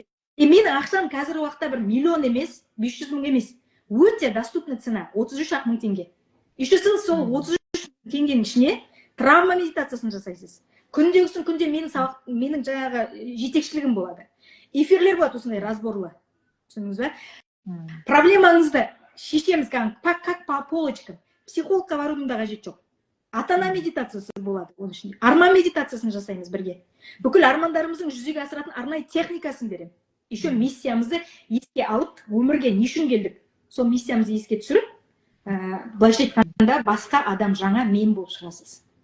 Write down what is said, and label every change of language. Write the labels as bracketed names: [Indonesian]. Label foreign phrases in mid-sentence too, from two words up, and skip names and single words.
[Kazakh] Менің ақшам қазір уақытта 1 миллион емес, 500 мың емес. Өте доступный цена, 33 мың теңге. Еще сіз сол 33 теңгенің ішіне травма медитациясын жасайсыз. Күндегісін күнде менің жаңағы жетекшілігім болады. Эфирлер болады осындай разборлы. Түсіндіңіз бе? Проблемаңызды шешеміз [Russian] как по полочкам. [Kazakh] Психологқа барудың да қажет жоқ. ата-ана медитациясы болады оның ішінде. Арман медитациясын жасаймыз бірге. Бүкіл армандарымыздың жүзеге асыратын арнайы техникасын беремін. Еще миссиямызды еске алып, өмірге не үшін келдік? Сол миссиямызды еске түсіріп, былайша айтқанда басқа адам жаңа мен болып шығасыз.